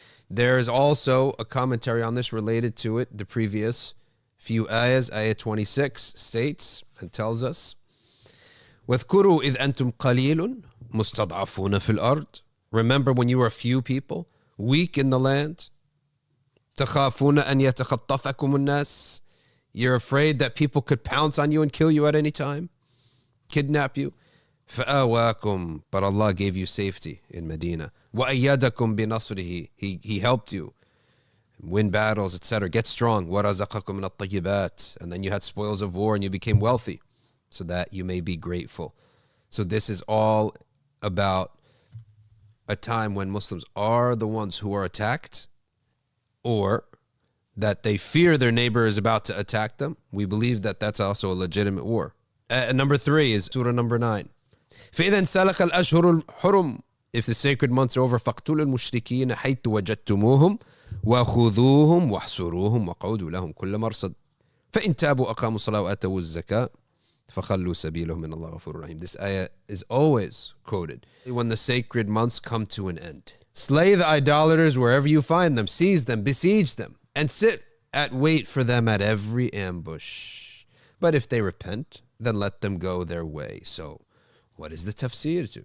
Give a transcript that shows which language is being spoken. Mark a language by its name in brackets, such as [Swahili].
[English] There is also a commentary on this related to it. The previous few ayahs, ayah 26, states and tells us, [Arabic] وَاذْكُرُوا إِذْ أَنْتُمْ قَلِيلٌ مُسْتَضْعَفُونَ فِي الْأَرْضِ. [English] Remember when you were a few people, weak in the land. [Arabic] تَخَافُونَ أَنْ يَتَخَطَّفَكُمُ النَّاسِ. [English] You're afraid that people could pounce on you and kill you at any time, kidnap you. [Arabic] فَآوَاكُمْ. [English] But Allah gave you safety in Medina. [Arabic] وَأَيَّدَكُمْ بِنَصْرِهِ. [English] He helped you win battles, etc. Get strong. [Arabic] وَرَزَقَكُمْ مِنَ الطَّيِّبَاتِ. [English] And then you had spoils of war and you became wealthy, so that you may be grateful. So this is all about a time when Muslims are the ones who are attacked, or that they fear their neighbor is about to attack them. We believe that that's also a legitimate war. Number 3 is Surah number 9. [Arabic] فَإِذَا انْسَلَخَ الْأَشْهُرُ الْحُرُمُ. [English] If the sacred months are over, [Arabic] فَاقْتُلُوا الْمُشْرِكِينَ حَيْثُ وَجَدتُّمُوهُمْ وَخُذُوهُمْ وَاحْصُرُوهُمْ وَقَعُودُوا لَهُمْ كُلَّ مَرْصَدٍ فَإِنْ تَابُوا أَقَامُوا الصَّلَاةَ وَآتَوُا الزَّكَاةَ فَخَلُّوا سَبِيلَهُمْ مِنَ اللَّهِ غَفُورٌ رَحِيمٌ. [English] This ayah is always quoted when the sacred months come to an end. Slay the idolaters wherever you find them, seize them, besiege them, and sit at wait for them at every ambush. But if they repent, then let them go their way. So what is the tafsir to?